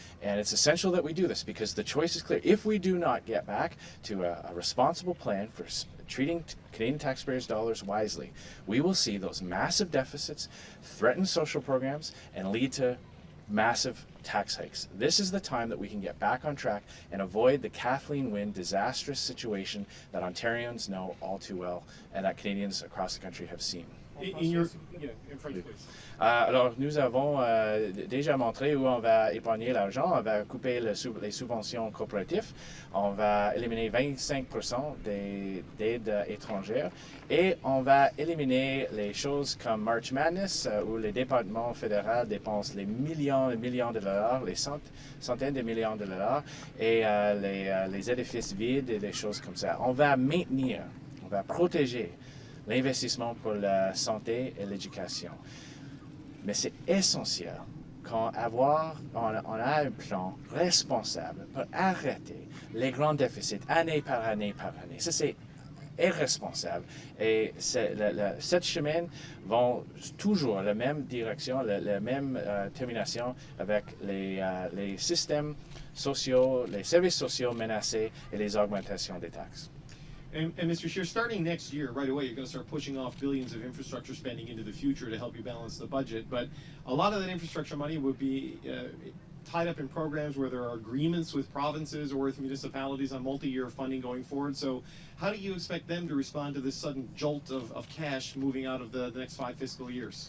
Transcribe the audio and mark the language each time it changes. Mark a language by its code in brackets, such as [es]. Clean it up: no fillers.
[en] And it's essential that we do this because the choice is clear. If we do not get back to a responsible plan for treating Canadian taxpayers' dollars wisely, we will see those massive deficits threaten social programs and lead to massive tax hikes. This is the time that we can get back on track and avoid the Kathleen Wynne disastrous situation that Ontarians know all too well and that Canadians across the country have seen. In your, yeah, in French, please. [fr] Alors, nous avons déjà montré où on va épargner l'argent. On va couper les subventions corporatives. On va éliminer 25% des aides étrangères. Et on va éliminer les choses comme March Madness, où les départements fédéraux dépensent les millions de dollars, les centaines de millions de dollars, et les édifices vides et des choses comme ça. On va maintenir, on va protéger l'investissement pour la santé et l'éducation. Mais c'est essentiel qu'on a un plan responsable pour arrêter les grands déficits année par année par année. Ça, c'est irresponsable. Et cette chemin vont toujours la même direction, la même termination avec les systèmes sociaux, les services sociaux menacés et les augmentations des taxes. [en] And Mr. Scheer, starting next year, right away, you're going to start pushing off billions of infrastructure spending into the future to help you balance the budget. But a lot of that infrastructure money would be tied up in programs where there are agreements with provinces or with municipalities on multi-year funding going forward. So how do you expect them to respond to this sudden jolt of cash moving out of the next 5 fiscal years?